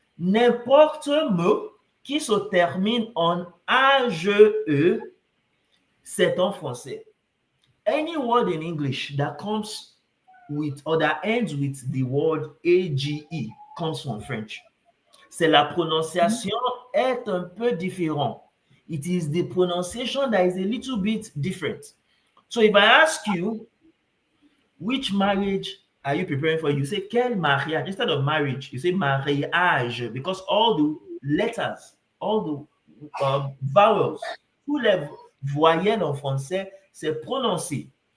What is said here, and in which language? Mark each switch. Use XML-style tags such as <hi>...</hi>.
<fr>N'importe mot qui se termine en AGE, c'est en français.</fr> <en>Any word in English that comes with or that ends with the word AGE comes from French.</en> <fr>C'est la prononciation est un peu différent.</fr> <en>It is the pronunciation that is a little bit different. So if I ask you, which marriage are you preparing for? You say, quel mariage? Instead of marriage, you say mariage because all the letters, all the vowels,</en> <fr>tous les voyelles en français, c'est prononcé.</fr>